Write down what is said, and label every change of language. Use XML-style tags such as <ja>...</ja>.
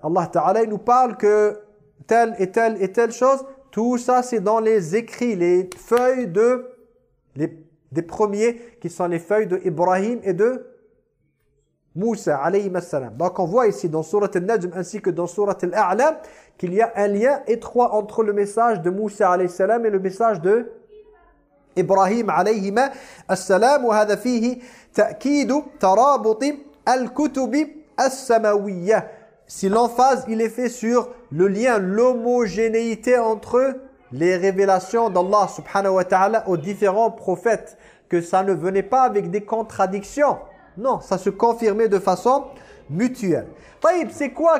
<fr>Allah ta'ala il nous parle que telle et telle et telle chose, tout ça c'est dans les écrits, les feuilles de des premiers qui sont les feuilles de Ibrahim et de Moussa alayhi salam. Donc on voit ici dans sourate Al-Najm ainsi que dans sourate Al-A'la qu'il y a un lien étroit entre le message de Moussa alayhi salam et le message de Ibrahim alayhi salam. Et</fr> <ar>هذا فيه تأكيد ترابط الكتب السماوية.</ar> <fr>Si l'emphase il est fait sur le lien, l'homogénéité entre les révélations d'Allah subhanahu wa ta'ala aux différents prophètes, que ça ne venait pas avec des contradictions. Non, ça se confirmait de façon mutuelle. Taïb, c'est quoi?</fr>